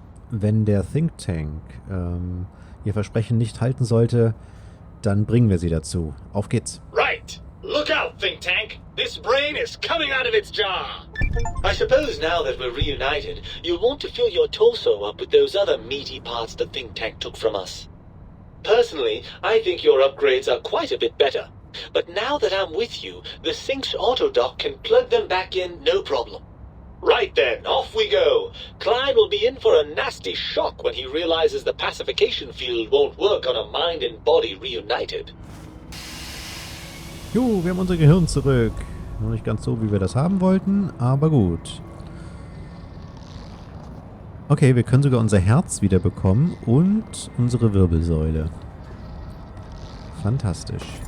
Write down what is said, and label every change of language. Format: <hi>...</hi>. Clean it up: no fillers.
<de>Wenn der Think Tank ihr Versprechen nicht halten sollte, dann bringen wir sie dazu. Auf geht's.</de> <en>Right. Look out, Think Tank. This brain is coming out of its jar. I suppose now that we're reunited, you'll want to fill your torso up with those other meaty parts the Think Tank took from us. Personally, I think your upgrades are quite a bit better. But now that I'm with you, the Sync's autodock can plug them back in no problem. Right then, off we go. Klein will be in for a nasty shock when he realizes the pacification field won't work on a mind and body reunited.</en> <de>Jo, wir haben unser Gehirn zurück. Noch nicht ganz so, wie wir das haben wollten, aber gut. Okay, wir können sogar unser Herz wieder bekommen und unsere Wirbelsäule. Fantastisch.</de>